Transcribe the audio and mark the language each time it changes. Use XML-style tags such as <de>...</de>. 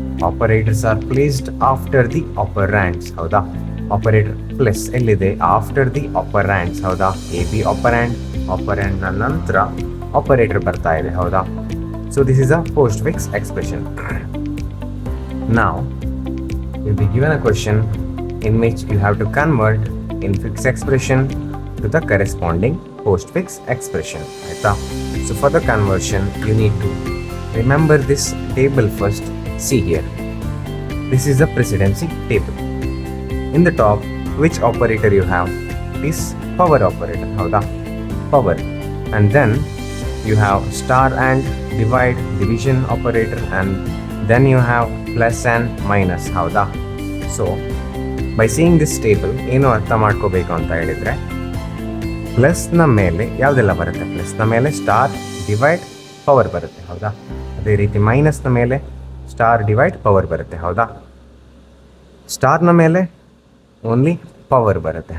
<en>Operators are placed after the operands.</en> <kn>ಹೌದಾ,</kn> <en>operator plus ಎಲ್ಲಿದೆ? After the operands.</en> <kn>ಹೌದಾ, A B operand ನ ನಂತರ operator ಬರ್ತಾ ಇದೆ. ಹೌದಾ,</kn> <en>so this is a postfix expression. Now, you'll be given a question in which you have to convert infix expression to the corresponding postfix expression. So for the conversion, you need to remember this table first. See here. This is the precedency table. In the top, which operator you have? Is power operator. Howda? Power. And then you have star and divide, division operator, and then you have plus and minus.</en> <kn>ಹೌದಾ,</kn> <en>so by seeing this table</en> <kn>ಏನು ಅರ್ಥ ಮಾಡ್ಕೋಬೇಕು ಅಂತ ಹೇಳಿದರೆ, ಪ್ಲಸ್ನ ಮೇಲೆ ಯಾವುದೆಲ್ಲ ಬರುತ್ತೆ? ಪ್ಲಸ್ನ ಮೇಲೆ ಸ್ಟಾರ್, ಡಿವೈಡ್, ಪವರ್ ಬರುತ್ತೆ. ಹೌದಾ, ಅದೇ ರೀತಿ ಮೈನಸ್ನ ಮೇಲೆ ಸ್ಟಾರ್, ಡಿವೈಡ್, ಪವರ್ ಬರುತ್ತೆ. ಹೌದಾ, ಸ್ಟಾರ್ನ ಮೇಲೆ ಓನ್ಲಿ ಪವರ್ ಬರುತ್ತೆ.</kn>